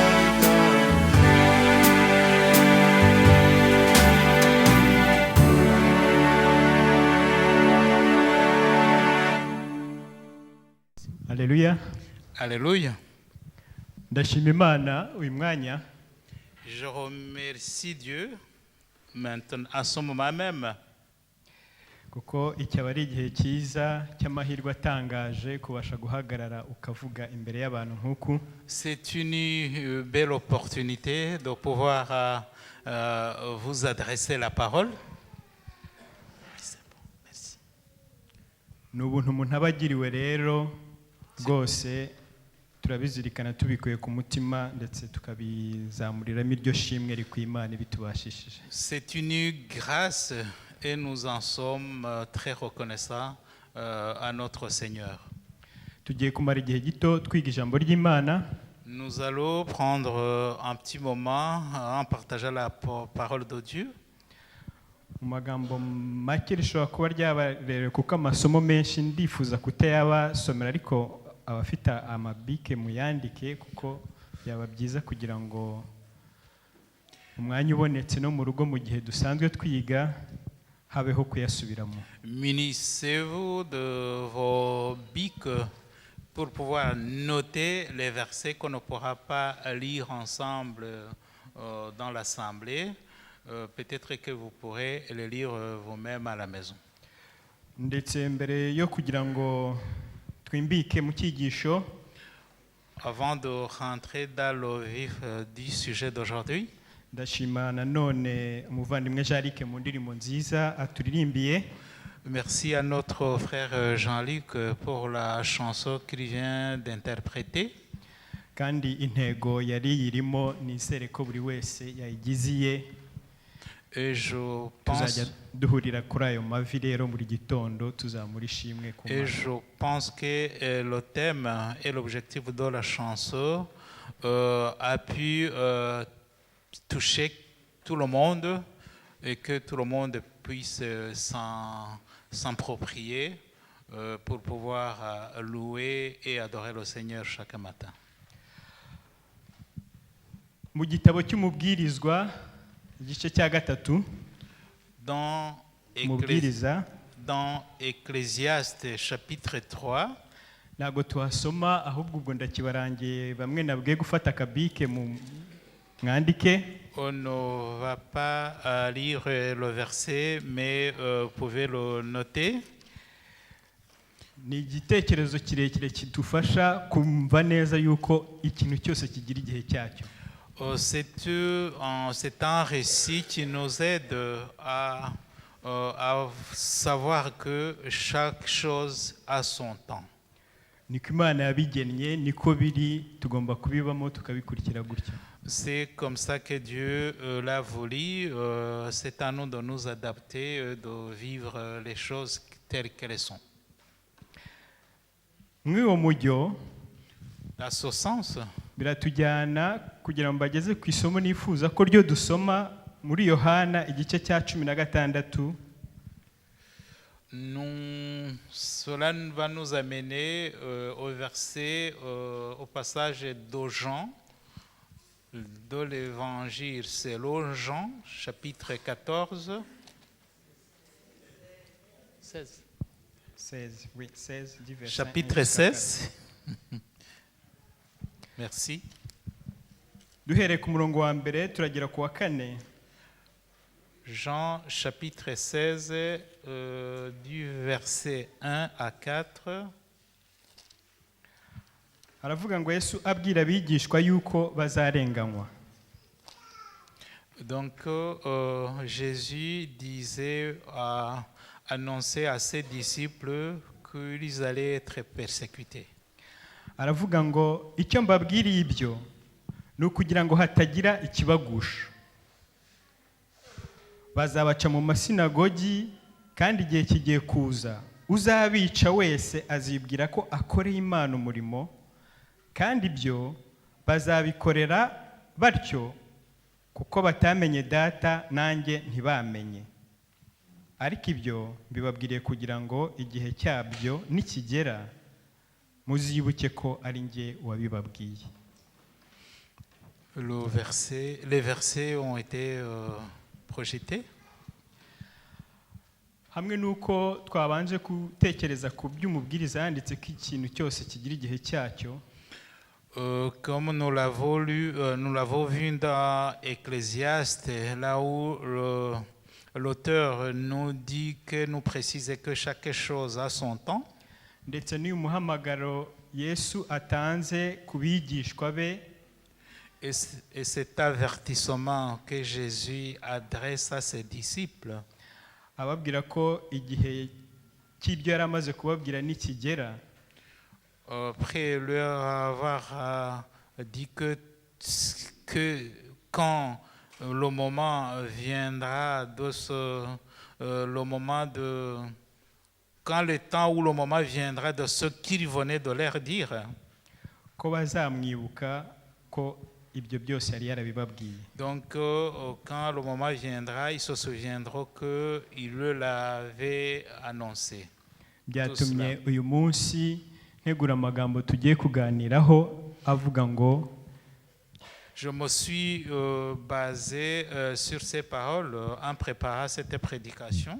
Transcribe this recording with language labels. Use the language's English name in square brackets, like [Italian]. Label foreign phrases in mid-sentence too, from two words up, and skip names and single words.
[French] Alléluia. Alléluia. [Kinyarwanda] Ndashima Imana uyu mwanya [French] Je remercie Dieu maintenant à ce moment même [Kinyarwanda] kuko iki aba ari igihe cyiza cy'amahirwe atangaje kubasha guhagarara ukavuga imbere y'abantu nk'uku. [French] C'est une belle opportunité de pouvoir vous adresser la parole. C'est bon, merci. [Kinyarwanda] Ni ubuntu umuntu aba agiriwe rero rwose turabizirikana tubikuye ku mutima ndetse tukabizamuriramo iryo shimwe rikwiye Imana ibitubashishije. [French] C'est une grâce et nous en sommes très reconnaissants à notre Seigneur. [Kinyarwanda] Tugiye kumara igihe gito twiga ijambo ry'Imana. [French] Nous allons prendre un petit moment en partageant la parole de Dieu. [Kinyarwanda] Mu magambo make rishobora kuba ryabarerewe kuko amasomo menshi ndifuza kutayabasomera, ariko abafite amabike muyandike kuko byaba byiza kugira ngo umwanya ubonetse no mu rugo mu gihe dusanzwe twiga habeho kuyasubiramo. [French] Munissez-vous de vos bics pour pouvoir noter les versets qu'on ne pourra pas lire ensemble dans l'assemblée. Peut-être que vous pourrez les lire vous-même à la maison. [Kinyarwanda] Ndetse mbere yo kugira ngo twimbike mu cyigisho, [French] Avant de rentrer dans le vif du sujet d'aujourd'hui, [Kinyarwanda] ndashima nanone umuvandimwe Jean-Luc mu ndirimbo nziza aturirimbiye. [French] merci à notre frère Jean-Luc pour la chanson qu'il vient d'interpréter. [Kinyarwanda] Kandi intego yari yirimo nizere ko buri wese yayigiziye. [French] Et je [Kinyarwanda] Tuzajya [French] pense, [Kinyarwanda] duhurira kuri ayo mavi rero buri gitondo tuzamura ishimwe ku [French] et [Kinyarwanda] Mana. [French] je pense que le thème et l'objectif de la chanson a pu toucher tout le monde et que tout le monde puisse s'approprier pour pouvoir louer et adorer le Seigneur chaque matin. [Kinyarwanda] Mu gitabo cy'umubwirizwa igice cya gatatu, [French] Dans [Kinyarwanda] umubwiriza [French] Ecclésiaste chapitre 3, [Kinyarwanda] ntabwo tuhasoma, ahubwo ubwo ndakibarangiye bamwe nabwiye gufata akabike mu mwandike. [French] on ne va pas lire le verset, mais vous pouvez le noter. [Kinyarwanda] Ni igitekerezo kirekire kidufasha kumva neza yuko ikintu cyose kigira igihe cyacyo. [French] C'est un récit qui nous aide à savoir que chaque chose a son temps. [Kinyarwanda] Niko Imana yabigennye, niko biri, tugomba kubibamo tukabikurikira gutya. [French] C'est comme ça que Dieu l'a voulu. C'est à nous de nous adapter, de vivre les choses telles qu'elles sont. [Kinyarwanda] Muri uwo mujyo [French] À ce sens, [Kinyarwanda] biratujyana kugira ngo bageze ku isomo nifuza ko ryo dusoma muri Yohana igice cya 16. [French] Cela va nous amener au passage de Jean, de l'évangile selon Jean, chapitre 14. 16. 16, oui, 16, du verset Chapitre 1 jusqu'à 16. Merci. [Kinyarwanda] duhereye ku murongo wa mbere turagera ku wa 4. [French] Jean chapitre 16, du verset 1 à 4. [Kinyarwanda] Aravuga ngo Yesu abwira abigishwa yuko bazarenganywa. [French] Donc Jésus disait, annonçait à ses disciples qu'ils allaient être persécutés. [Kinyarwanda] Aravuga ngo icyo mbabwiriye ibyo ni ukugira ngo hatagira ikibagusha. Bazabaca mu masinagogi, kandi igihe kigiye kuza uzabica wese azibwira ko akoreye Imana umurimo, kandi ibyo bazabikorera batyo kuko batamenye Data nanjye ntibamenye. Ariko ibyo bibabwiriye kugira ngo igihe cyabyo nikigera muzibuke ko ari njye wabibabwiye. [French] Les versets ont été projetés. [Kinyarwanda] Hamwe nuko twabanje gutekereza ku by'umubwiriza yanditse ko ikintu cyose kigira igihe cyacyo. [French] Comme nous l'avons lu, nous l'avons vu dans Ecclésiaste, là où l'auteur nous dit que nous précise que chaque chose a son temps. [Kinyarwanda] ndetse n'uyu muhamagaro yesu atanze ku bigishwa be [French] Et cet avertissement que Jésus adresse à ses disciples, [Kinyarwanda] ababwira ko igihe cy'ibyo yari amaze kubabwira nikigera, [French] après leur avoir dit que quand le moment viendra le moment de quand le temps ou le moment viendra de ce qu'il venait de leur dire, [Kinyarwanda] ko bazamwibuka ko ibyo byose yari yarabibabwiye. [French] donc quand le moment viendra, ils se souviendront qu'il le l'avait annoncé. [Kinyarwanda] Byatumye uyu munsi ntegura amagambo tugiye kuganiraho avuga ngo [French] Je me suis basé sur ces paroles en préparant cette prédication.